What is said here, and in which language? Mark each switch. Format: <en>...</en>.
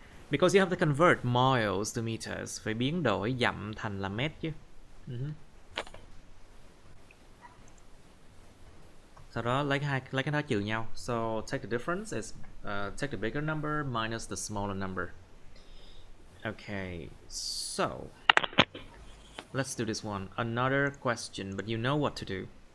<en>Because you have to convert miles to meters.</en> <vi>Phải biến đổi dặm thành là mét chứ. Sau đó lấy cái đó trừ nhau.</vi> <en>So take the difference is take the bigger number minus the smaller number. Okay, so let's do this one. Another question, but you know what to do.</en>